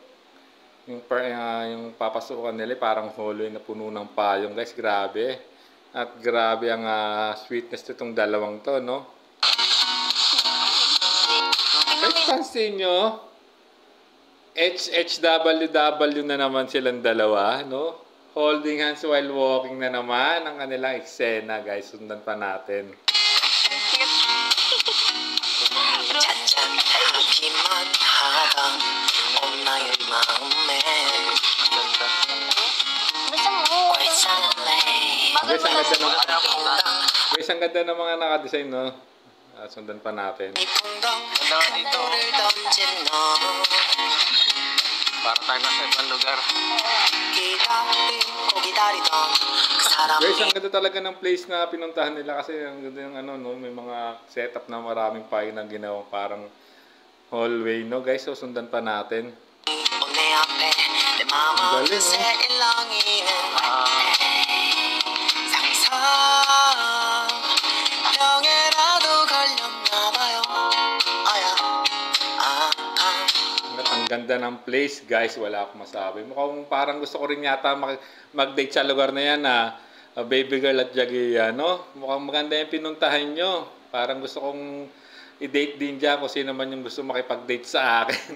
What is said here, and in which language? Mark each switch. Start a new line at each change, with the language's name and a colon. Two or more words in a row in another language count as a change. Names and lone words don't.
Filipino: Yung papasukan nila, parang hallway na puno ng payong, guys. Grabe. At grabe ang sweetness nitong dalawang to, no? Guys, pansin nyo, HHWW na naman silang dalawa, no?
English: Holding hands while walking
Filipino: na naman ang kanilang eksena, guys. Sundan pa natin. Guys, ang ganda ng mga nakadesign, no? Sundan pa natin. Ganda nga dito. Parang tayo nasa ibang lugar. Guys, ang ganda talaga ng place na pinuntahan nila kasi ang ganda yung no, may mga setup na maraming payo na ginawa parang hallway, no guys. So sundan pa natin.
Korean: 내 앞에 내 마음을
Filipino: Galing, no?
Korean: 새일렁이는 상상 병에라도 걸렸나봐요.
Filipino: Ang ganda ng place, guys. Wala akong masabi. Mukhang parang gusto ko rin yata mag-date sa lugar na yan na Baby Girl at Jagiya, no? Mukhang maganda yung pinuntahan nyo. Parang gusto kong i-date din dyan kung sino man yung gusto makipag-date sa akin.